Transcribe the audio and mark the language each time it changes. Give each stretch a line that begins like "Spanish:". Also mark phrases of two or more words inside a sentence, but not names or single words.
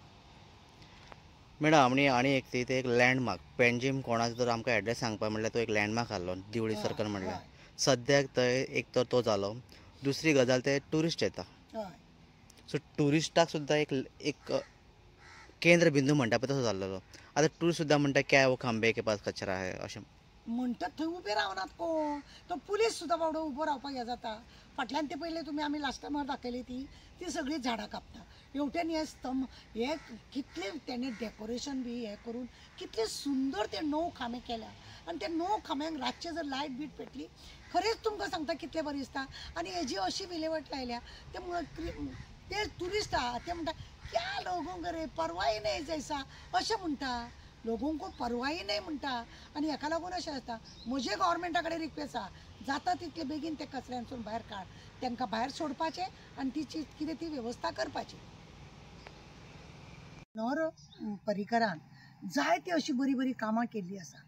Konkani: मॅडम आनी एक लँडमार्क पेंजीम कोणाचो जर आमकां एड्रेस सांगपा म्हणल्यार तो एक लँडमार्क आहलो दिवळी सर्कल म्हणल्यार सद्याक थंय एक तर तो जालो। दुसरी गजाल ते ट्युरिस्ट येता सो ट्युरिस्टाक सुद्दां एक केंद्र बिंदू म्हणटा पळय तसो जाल्लो। आतां ट्युरिस्ट सुद्दां म्हणटा
Hindi: क्या वो खांबे के पास कचरा है
Konkani: अशें म्हणटात थंय उबे रावनात कोण तो पुलीस सुद्दां बाबडो उबो रावपाक हें जाता। फाटल्यान ते पयले तुमी आमी लास्ट टायमार दाखयली ती सगळीं झाडां कापता हेवटेन हे स्तंभ हे कितले तेणे डेकोरेशन बी हें करून कितले सुंदर ते 9 खांबे केल्या आनी ते 9 खांब्यांक रातचे जर लायट बीट पेटली खरेंच तुमकां सांगता कितलें बरें दिसता। आनी हेजी अशी विलेवट लायल्या ते ट्युरिस्ट आहा ते म्हणटा
Hindi: क्या लोगों को रे परवाही नाही जैसा
Konkani: अशें म्हणटा।
Hindi: लोगों को परवाही नाही
Konkani: म्हणटा आनी हेका लागून अशें जाता। म्हजे गव्हर्मेंटा कडेन रिक्वेस्ट आहा जाता तितले बेगीन ते कचऱ्यांसून भायर काड तांकां भायर सोडपाचें आनी तिची कितें ती वेवस्था करपाची। मनोहर पर्रीकरान जायती अशी बरी बरी कामां केल्ली आसा।